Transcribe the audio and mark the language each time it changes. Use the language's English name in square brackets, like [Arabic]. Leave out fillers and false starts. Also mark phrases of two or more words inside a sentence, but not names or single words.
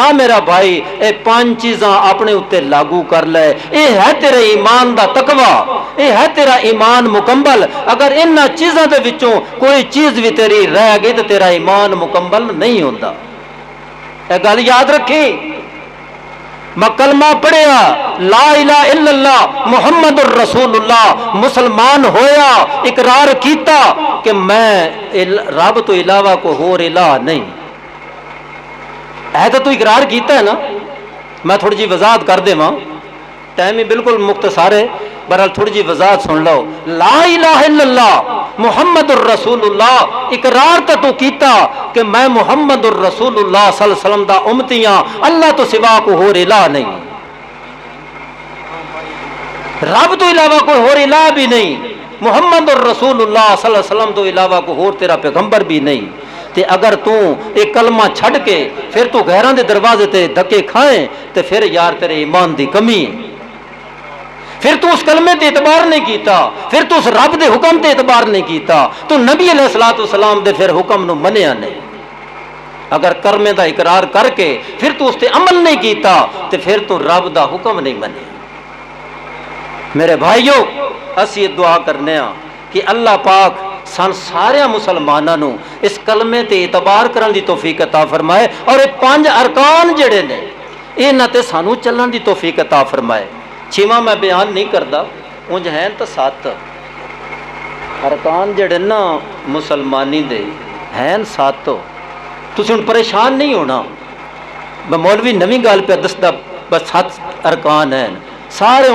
[Punjabi] میرا بھائی یہ 5 چیزاں اپنے اتے لاگو کر لے، یہ ہے تیرے ایمان دا تقویٰ، یہ ہے تیرا ایمان مکمل. اگر انہاں چیزاں دے وچوں کوئی چیز بھی تیری رہ گئی تو تیرا ایمان مکمل نہیں ہوتا. یہ گل یاد رکھی۔ میں کلمہ پڑھیا [Arabic] لا إله إلا الله محمد رسول الله, [Punjabi] مسلمان ہویا، اقرار کیا کہ میں رب تو علاوہ کو ہور الٰہ نہیں ہے. تو تو اقرار کیا ہے نا. میں تھوڑی جی وضاحت کر دیواں، ٹائم ہی بالکل مختصر ہے، بہرحال تھوڑی جی وضاحت سن لو. [Arabic] لا إله إلا الله محمد رسول الله, [Punjabi] اقرار تو تو کیتا کہ میں [Arabic] محمد رسول الله صلى الله عليه وسلم [Punjabi] دا امتی ہاں، اللہ تو سوا کو ہور الٰہ نہیں، رب تو علاوہ کوئی ہور الٰہ بھی نہیں, [Arabic] محمد رسول الله صلى الله عليه وسلم [Punjabi] تو علاوہ کو ہور تیرا پیغمبر بھی نہیں. تے اگر تو ایک کلمہ چھڈ کے پھر تو غیراں دے دروازے تے دھکے کھائے تو پھر یار تیرے ایمان دی کمی ہے. پھر تو اس کلمے تے اعتبار نہیں کیا، پھر تو اس رب دے حکم تے اعتبار نہیں کیا، تو نبی [Arabic] عليه الصلاة والسلام [Punjabi] دے پھر حکم نوں منیا نہیں. اگر کلمے دا اقرار کرکے پھر تو اس تے عمل نہیں کیا تو پھر تو رب دا حکم نہیں منیا. میرے بھائیوں اسی دعا کرنے کہ اللہ پاک سن سارے مسلمانوں نوں اس کلمے تے اعتبار کرن دی توفیق عطا فرمائے اور یہ 5 ارکان جیہڑے نے انہاں تے سانوں چلن دی توفیق عطا فرمائے. 6واں میں بیان نہیں کرتا، انج ہیں تو 7 ارکان جڑے نا مسلمانی دے ہیں 7. تسیں ہن پریشان نہیں ہونا، میں مولوی نویں گل پے دسدا، بس 7 ارکان ہیں سارے.